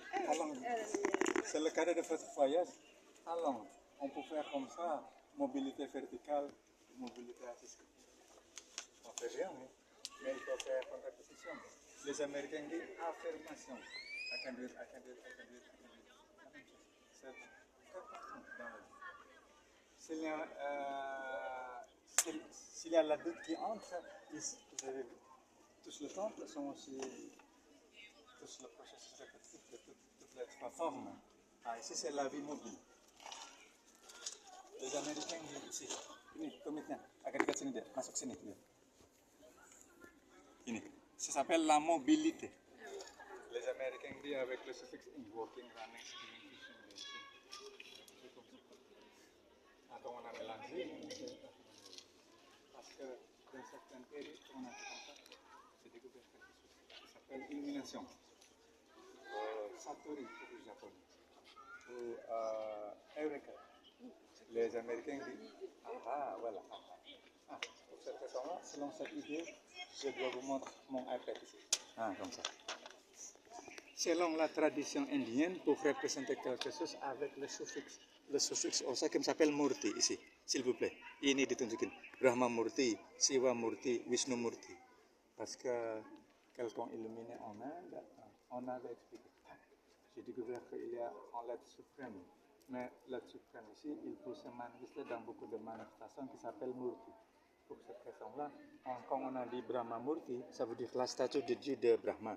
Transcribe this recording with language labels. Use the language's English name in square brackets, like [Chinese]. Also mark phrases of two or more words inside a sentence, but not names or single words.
[French] allons. C'est le cadre de votre voyage. Allons. On peut faire comme ça, mobilité verticale, mobilité assistée. On fait rien, hein? Mais il faut faire une répétition. Les Américains disent affirmation. [English] I can do it, I can do it, I can do it, I can do it. [French] La même chose. C'est très important dans la vie. S'il y a la doute qui entre, ici, vous avez vu, tous les temples sont aussi, tous le processus répétitif de toutes les trois formes. Ah, ici c'est la vie mobile. Les Américains disent ici, [Indonesian] ini, komitnya, agak dekat sini deh, masuk sini. Ini, [French] ça s'appelle la mobilité. Les Américains disent avec le suffixe in, [English] walking, running, skiing, fishing, [French] attends, on a mélangé, parce que dans certains pays, on a fait comme ça, c'est découvert quelque chose qui s'appelle illumination. Satori pour le japonais, ou Eureka. Les Américains disent, ah, voilà. Ah, pour cette raison-là, selon cette idée, je dois vous montrer mon iPad ici. Ah, comme ça. Selon la tradition indienne, pour représenter quelque chose avec le suffixe Osaka qui s'appelle Murti ici, s'il vous plaît. [Indonesian] Ini ditunjukin, Brahma Murti, Shiva Murti, Vishnu Murti. [French] Parce que quelqu'un illuminé en Inde, on avait expliqué. J'ai découvert qu'il y a un l'être suprême. Mais l'être suprême ici, il peut se manifester dans beaucoup de manifestations qui s'appellent Murti. Pour cette raison-là, quand on a dit Brahma Murti, ça veut dire la statue de Dieu de Brahma.